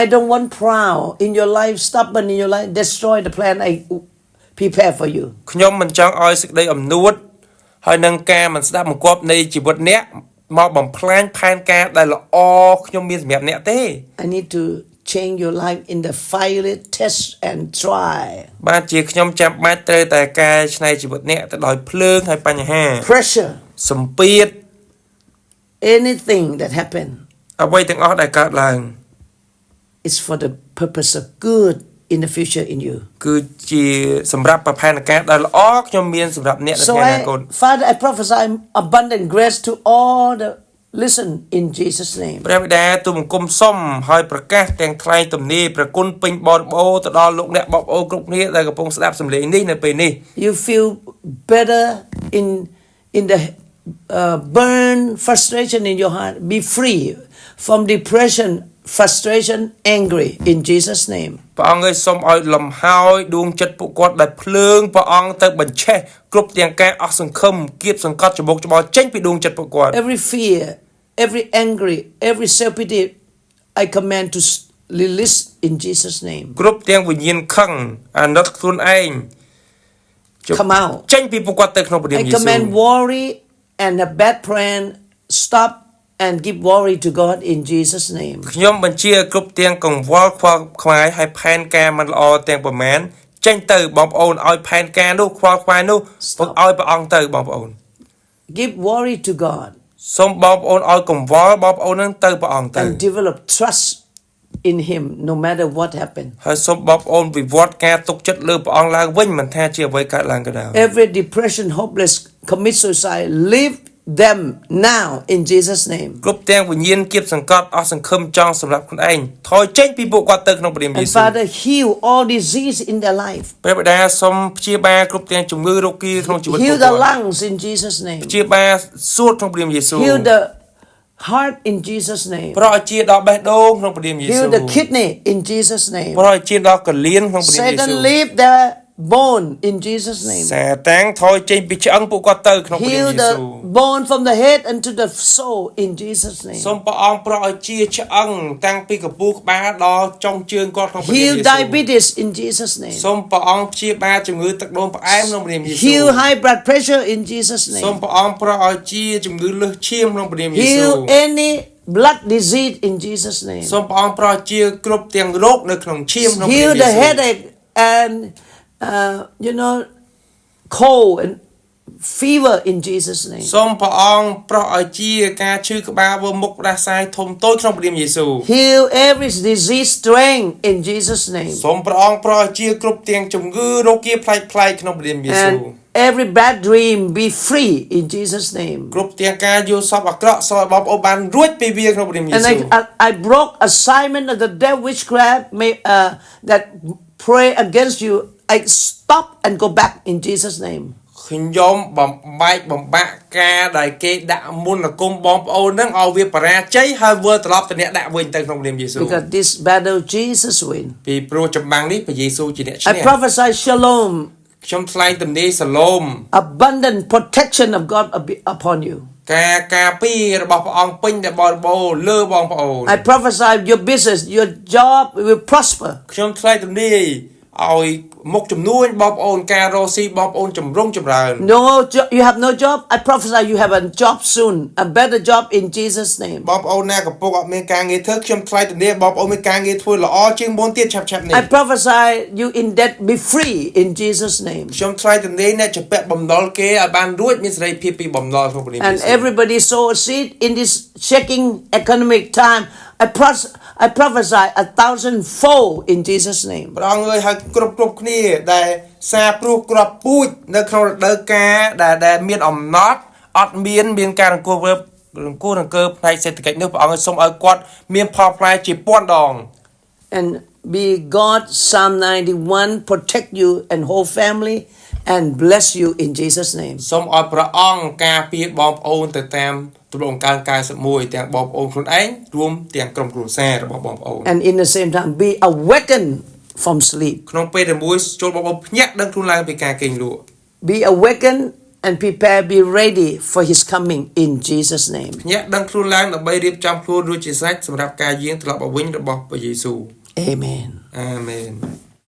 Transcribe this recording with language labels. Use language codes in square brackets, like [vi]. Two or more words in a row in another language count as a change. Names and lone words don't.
[en] I don't want proud in your life, stubborn in your life, destroy the plan I prepare for you. [km] ខ្ញុំមិនចង់ឲ្យសេចក្តីអំនួតហើយនឹងការមិនស្ដាប់បង្គាប់នៃជីវិតអ្នកមកបំផ្លាញផែនការដែលល្អខ្ញុំមានសម្រាប់អ្នកទេ [en] I need to change your life in the fiery test and try. [km] បាទជាខ្ញុំចាំបាច់ត្រូវតែកែច្នៃជីវិតអ្នកទៅដោយភ្លើងហើយបញ្ហា [en] Pressure, [km] សម្ពាធ [en] anything that happen [km] អ្វីទាំងអស់ដែលកើតឡើង [en] is for the purpose of good in the future in you. [km] គឺជាសម្រាប់ប្រផែនការដែលល្អខ្ញុំមានសម្រាប់អ្នកនៅ [en] So [km] ថ្ងៃអនាគត [en] Father, I prophesy abundant grace to all the listen in Jesus' name. [km] ព្រះបិតាទូលបង្គំសុំហើយប្រកាសទាំងថ្លែងទំនាយព្រះគុណពេញបរិបូរណ៍ទៅដល់លោកអ្នកបងប្អូនគ្រប់គ្នាដែលកំពុងស្ដាប់សំឡេងនេះនៅពេលនេះ [en] You feel better in the burn frustration in your heart. Be free from depression, frustration, angry in Jesus' name. [km] ព្រះអង្គឲ្យសូមឲ្យលំហើយដួងចិត្តពួកគាត់ដែលភ្លើងព្រះអង្គទៅបញ្ឆេះគ្រប់ទាំងការអស់សង្ឃឹមគៀបសង្កត់ច្បោកច្បល់ចេញពីដួងចិត្តពួកគាត់ [en] Every fear, every angry, every self-pity, I command to release in Jesus' name. [km] គ្រប់ទាំងវិញ្ញាណខឹងអាណិតខ្លួនឯង [en] Come out. [km] ចេញពីពួកគាត់ទៅក្នុងព្រះនាម [en] I [km] យេស៊ូវ [en] command worry and a bad plan stop and give worry to God in Jesus' name. [km] ខ្ញុំបញ្ជាគ្រប់ទាំងកង្វល់ខ្វល់ខ្វាយហើយផែនការមិនល្អទាំងប្រមាណចេញទៅបងប្អូនឲ្យផែនការនោះខ្វល់ខ្វាយនោះឲ្យព្រះអង្គទៅបងប្អូន [en] Give worry to God [km] សូមបងប្អូនឲ្យកង្វល់បងប្អូននឹងទៅព្រះអង្គទៅ [en] and develop trust in Him no matter what happened. [km] ហើយសូមបងប្អូនវិវត្តការទុកចិត្តលើព្រះអង្គឡើងវិញមិនថាជាអ្វីកើតឡើងក៏ដោយ [en] Every depression, hopeless, commit suicide, leave them now in Jesus' name. [km] គ្រប់ទាំងវិញ្ញាណគៀបសង្កត់អស់សង្ឃឹមចង់សម្រាប់ខ្លួនឯងថយចេញពីពួកគាត់ទៅក្នុងព្រះនាមយេ [en] And [km] ស៊ូវ [en] Father, heal all disease in their life. [km] ព្រះបិតាសូមព្យាបាលគ្រប់ទាំងជំងឺរោគគាក្នុងជីវិត [en] Heal [km] ពួក [en] the [km] គាត់ [en] lungs in Jesus' name. [km] ព្យាបាលសួតក្នុងព្រះនាមយេស៊ូវ [en] Heal the heart in Jesus' name. [km] ប្រោះឲ្យជាដល់បេះដូងក្នុងព្រះនាមយេស៊ូ [en] Heal [km] វ [en] the kidney in Jesus' name. [km] ប្រោះឲ្យជាដល់កលៀនក្នុងព្រះនាមយេស៊ូ [en] Satan, leave their bone in Jesus' name. [km] សាតាំងថយចេញពីឆ្អឹងពួកគាត់ទៅក្នុងព្រះនាម [en] Heal [km] យេស៊ូ [en] the bone from the head unto the soul in Jesus' name. [km] សូមព្រះអង្គប្រោះឲ្យជាឆ្អឹងតាំងពីកពូក្បាលដល់ចុងជើងគាត់ក្នុងព្រះនាមយេ [en] Heal [km] ស៊ូ [en] diabetes in Jesus' name. [km] សូមព្រះអង្គព្យាបាលជំងឺទឹកនោមផ្អែមក្នុងព្រះនាមយេស៊ូ [en] Heal high blood pressure in Jesus' [km] សូម [en] name. [km] ព្រះអង្គប្រោះឲ្យជាជំងឺលើសឈាមក្នុងព្រះនាមយេស៊ូ [en] Heal any blood disease in Jesus' name. [km] សូមព្រះអង្គប្រោះជាគ្រប់ទាំងរោគនៅក្នុងឈាមក្នុងព្រះនាម [en] Heal [km] យេ [en] the [km] ស៊ូ [en] headache and cold and fever in Jesus' name. [km] សូមព្រះអង្គប្រោះឲ្យជាការឈឺក្បាលវើមុខផ្ដាសាយធំតូចក្នុងព្រះនាមយេស៊ូ [en] Heal every disease strength in Jesus' name. [km] សូមព្រះអង្គប្រោះឲ្យជាគ្រប់ទាំងជំងឺរោគគាផ្លែកៗក្នុងព្រះនាមយេស៊ូ [en] And every bad dream be free in Jesus' name. [km] គ្រប់ទាំងការយល់សប្តិអាក្រក់សូមឲ្យបងប្អូនបានរួចពីវាក្នុងព្រះនាមយេ [en] And [km] ស៊ូ [en] I broke assignment of the devil witchcraft that pray against you. I stop and go back in Jesus' name. [km] ខ្ញុំបំបែកបំបាក់ការដែលគេដាក់មុនគមបងប្អូននឹងឲ្យវាបរាជ័យហើយវិលត្រឡប់ទៅអ្នកដាក់វិញទៅក្នុងព្រះនាមយេស៊ូ [en] Because this battle Jesus win. [km] ពីព្រោះចម្បាំងនេះព្រះយេស៊ូវជាអ្នកឈ្នះ [en] I prophesy shalom, [km] ខ្ញុំថ្លែងទំនាយសាឡូម [en] abundant protection of God upon you. [km] ការការពាររបស់ព្រះអង្គពេញតែបរិបូរណ៍លើបងប្អូន [en] I prophesy your business, your job will prosper. [km] ខ្ញុំថ្លែងទំនាយឲ្យមុខចំនួនបងប្អូនការរកស៊ីបងប្អូនចម្រុងចម្រើន [en] No, you have no job. I prophesy you have a job soon, a better job in Jesus' name. [km] បងប្អូនណាកំពុងអត់មានការងារធ្វើខ្ញុំថ្លែងទំនាយបងប្អូនមានការងារធ្វើល្អជាងមុនទៀតឆាប់ៗនេះ [en] I prophesy you in debt be free in Jesus' name. [km] ខ្ញុំថ្លែងទំនាយអ្នកជាពាក់បំណុលគេឲ្យបានរួចមានសេរីភាពពីបំណុលក្នុងព្រះនាមយេ [en] And [km] ស៊ូវ [en] everybody sow a seed in this shaking economic time. I prophesy 1,000-fold in Jesus' name. [km] ព្រះអង្គអើយឲ្យគ្រប់គ្នាដែលសារព្រោះក្របពូជនៅក្នុងរដូវកាលដែលមានអំណត់អត់មានការរង្គោះផ្នែកសេដ្ឋកិច្ចនោះព្រះអង្គសូមឲ្យគាត់មានផលផ្លែជាពាន់ដង [en] And be God Psalm 91 protect you and whole family and bless you in Jesus' name. [km] សូមឲ្យព្រះអង្គការពារបងប្អូនទៅតាមទំនុកការ91ទាំងបងប្អូនខ្លួនឯងរួមទាំងក្រុមគ្រួសាររបស់បងប្អូន [en] And in the same time be awakened from sleep. [km] ក្នុងពេលតែមួយចូលបងប្អូនភ្ញាក់ដឹងខ្លួនឡើងពីការគេងលក់ [en] Be awakened and prepare, be ready for his coming in Jesus' name. [km] ភ្ញាក់ដឹងខ្លួនឡើងដើម្បីរៀបចំខ្លួនរួចជាស្រេចសម្រាប់ការយាងត្រឡប់មកវិញរបស់ព្រះយេស៊ូវ [en] Amen. [km] អាមែន